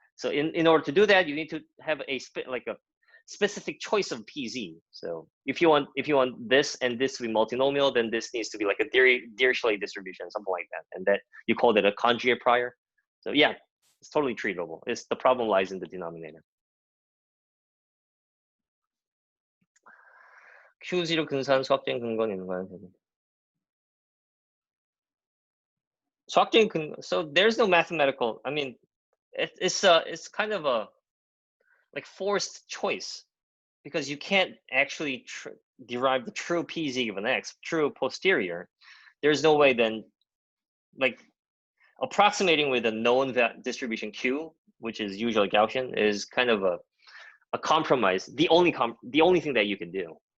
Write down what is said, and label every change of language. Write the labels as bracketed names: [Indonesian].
[English] So in order to do that, you need to have a specific choice of PZ. So if you want this and this to be multinomial, then this needs to be like a Dirichlet distribution, something like that, and that you call it a conjugate prior. So yeah, it's totally treatable. The problem lies in the denominator. [Korean] Q0 근사한 수학적인 근거는 있는가요? 수학적인 근거. [English] So there's no mathematical. I mean, it's kind of a like forced choice. because you can't actually derive the true PZ given X, true posterior, there's no way then, like, approximating with a known distribution Q, which is usually Gaussian, is kind of a compromise, the only thing that you can do.